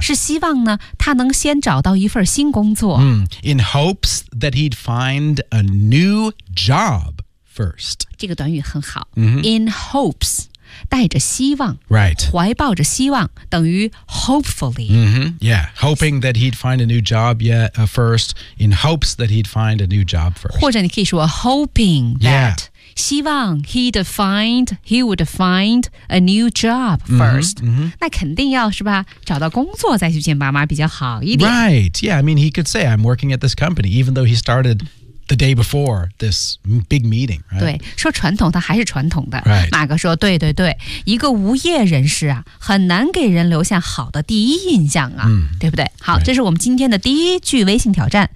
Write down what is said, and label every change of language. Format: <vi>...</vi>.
<zh>是希望呢他能先找到一份新工作。</zh> <en>Mm. In hopes that he'd find a new job first.</en> <zh>这个短语很好。</zh> <en>Mm-hmm. In hopes,</en> <zh>带着希望。</zh> <en>Right.</en> <zh>怀抱着希望等于 hopefully.</zh> <en>Mm-hmm. Yeah. Hoping that he'd find a new job yet, first. In hopes that he'd find a new job first.</en> <zh>或者你可以说 hoping that.、</zh> <en>Yeah. 希望 he would find a new job first. Mm-hmm, mm-hmm.</en> <zh>那肯定要是吧找到工作再去见爸妈比较好一点。</zh> <en>Right. Yeah, I mean, he could say I'm working at this company, even though he started the day before this big meeting. Right?</en> <zh>对说传统他还是传统的。</zh> <en>Right.</en> <zh>马哥说对对对一个无业人士啊很难给人留下好的第一印象啊、</zh> <en>mm.</en> <zh>对不对好、</zh> <en>right.</en> <zh>这是我们今天的第一句微信挑战。</zh>